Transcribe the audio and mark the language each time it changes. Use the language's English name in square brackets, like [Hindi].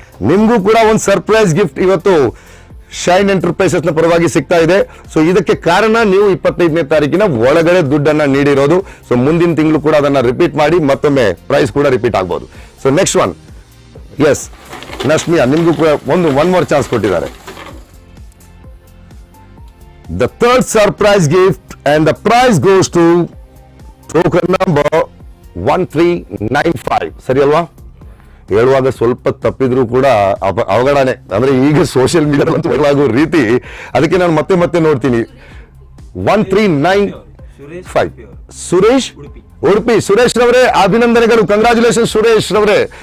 [Kannada] ನಿಮ್ಗೂ ಕೂಡ ಒಂದು ಸರ್ಪ್ರೈಸ್ ಗಿಫ್ಟ್ ಇವತ್ತು ಶೈನ್ ಎಂಟರ್ಪ್ರೈಸಸ್ ನ ಪರವಾಗಿ ಸಿಗ್ತಾ ಇದೆ. ಸೊ ಇದಕ್ಕೆ ಕಾರಣ ನೀವು 25ನೇ ತಾರೀಕಿನ ಒಳಗಡೆ ದುಡ್ಡನ್ನ ನೀಡಿರೋದು. ಸೊ ಮುಂದಿನ ತಿಂಗಳು ಕೂಡ ಅದನ್ನ ರಿಪೀಟ್ ಮಾಡಿ, ಮತ್ತೊಮ್ಮೆ ಪ್ರೈಸ್ ಕೂಡ ರಿಪೀಟ್ ಆಗ್ಬೋದು. [English] So next one. [Kannada] ಎಸ್, ನಶ್ಮಿಯಾ, ನಿಮ್ಗೂ ಕೂಡ [English] one more chance [Kannada] ಕೊಟ್ಟಿದ್ದಾರೆ. [English] The third surprise gift and the prize goes to token number 1395. [Kannada] ಸರಿ ಅಲ್ವಾ? ಹೇಳುವಾಗ ಸ್ವಲ್ಪ ತಪ್ಪಿದ್ರು ಕೂಡ ಅವಘಡನೆ. ಅಂದ್ರೆ ಈಗ ಸೋಷಿಯಲ್ ಮೀಡಿಯಾಗುವ ರೀತಿ, ಅದಕ್ಕೆ ನಾನು ಮತ್ತೆ ನೋಡ್ತೀನಿ. 1395. ಸುರೇಶ್ ಉಡುಪಿ. ಸುರೇಶ್ ರವರೇ ಅಭಿನಂದನೆಗಳು. ಕಂಗ್ರಾಚುಲೇಷನ್ ಸುರೇಶ್ ರವರೇ.